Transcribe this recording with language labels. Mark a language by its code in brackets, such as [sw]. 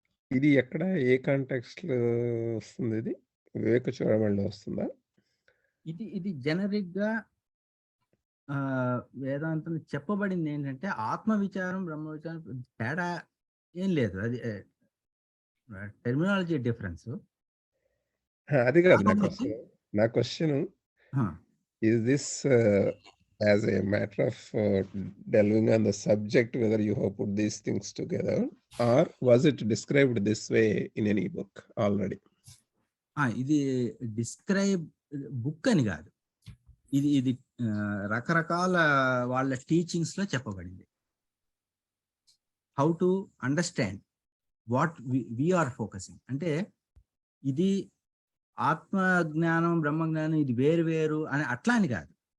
[te] ఇది ఎక్కడ, ఏ కాంటెక్స్ట్ లో వస్తుంది? ఇది వివేక చూడమణిలో వస్తుందా? ఇది జనరిక్ గా వేదాంతం చెప్పబడింది ఏంటంటే ఆత్మ విచారం బ్రహ్మ విచారం తేడా ఏం లేదు, అది టెర్మినాలజీ డిఫరెన్స్. అది కాదు నా question. [en] Is this as a matter of delving on the subject, whether you have put these things together, or was it described this way in any book already? [te] ఇది డిస్క్రైబ్ బుక్ అని కాదు, ఇది రకరకాల వాళ్ళ teachings లో చెప్పబడింది. [en] how to understand what we are focusing [te] అంటే, ఇది ఆత్మ జ్ఞానం బ్రహ్మ జ్ఞానం ఇది వేరు వేరు అని అట్లా అని కాదు.